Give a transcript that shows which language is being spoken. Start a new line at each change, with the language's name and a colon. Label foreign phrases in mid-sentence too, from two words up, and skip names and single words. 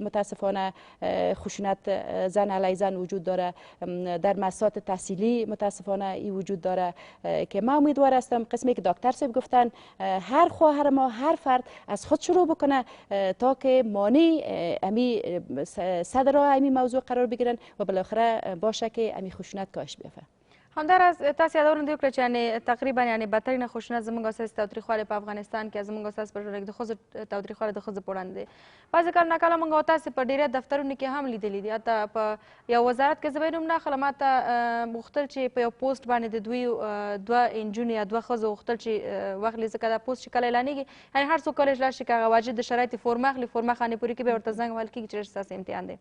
Persian: متاسفانه خشونت زن علیه زن وجود داره، در مؤسسات تحصیلی متاسفانه این وجود داره که ما امیدوار هستم قسمی که دکتر صاحب گفتن هر خواهر ما هر فرد از خود شروع بکنه تا که مانع امی صدر امی موضوع قرار بگیرن و بالاخره باشه که امی خشونت کاهش بیافته.
Pashto: همداراز تاسو یادونه دې وکړه چې یعنې تقریبا یعنې بدترینه خشونت زموږ او ستاسې تاوتریخوالی په افغانستان کې زموږ او ستاسې په ټولنه کې د ښځو تاوتریخوالی د ښځو په وړاندې دی. بعضې کله ناکله موږ او تاسې په ډېری دفترونو کې هم لیدلي دي. حتی په یو وزارت کې زه به یې نوم نه اخلم، حتی غوښتل چې په یو پوسټ باندې د دوی 2 نجونې یا 2 ښځو غوښتل چې واخلي، ځکه دا پوسټ چې کله اعلانېږي یعنې هر څوک کولی شي لاړ شي که هغه واجد د شرایطو فورم اخلي، فورم خانې پورې کې بیا ورته زنګ وهل کېږي چې ستاسې امتحان دی.